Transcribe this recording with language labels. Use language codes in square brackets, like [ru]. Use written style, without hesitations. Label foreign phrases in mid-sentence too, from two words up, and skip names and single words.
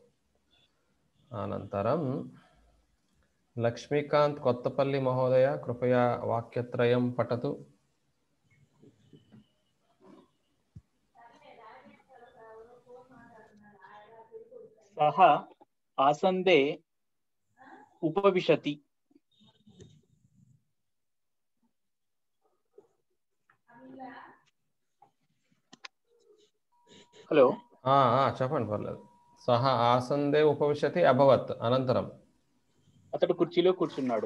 [sa] अनन्तरं लक्ष्मीकांत कोत्तपल्ली महोदय कृपया वाक्यत्रयं पठतु। सः आसन्दे उपविशति। [te] హలో చెప్పండి పర్లేదు. [sa] సహ ఆసందే ఉపవిశతి అభవత్. అనంతరం [te] అతడు కుర్చీలో కూర్చున్నాడు.